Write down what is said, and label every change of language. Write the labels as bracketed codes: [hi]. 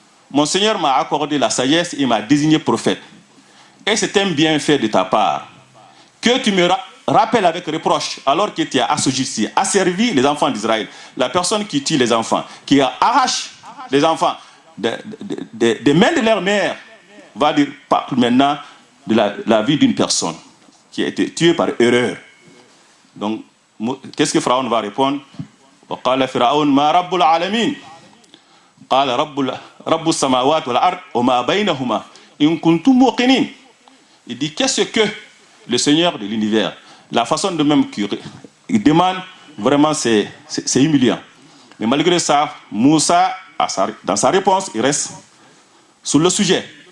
[fr] Mon Seigneur m'a accordé la sagesse et m'a désigné prophète. Et c'est un bienfait de ta part que tu me rappelles avec reproche alors que tu as asservi les enfants d'Israël. La personne qui tue les enfants, qui arrache les enfants des mains de leur mère, va dire parle maintenant de la vie d'une personne qui a été tuée par erreur. Donc, qu'est-ce que Pharaon va répondre? [ar] وقال فرعون ما رب العالمين قال رب السماوات والأرض وما بينهما إن كنتم موقنين. [fr] Il dit qu'est-ce que le Seigneur de l'univers, la façon de même qu'il demande, vraiment c'est humiliant. Mais malgré ça, Moussa, dans sa réponse, il reste sur le sujet.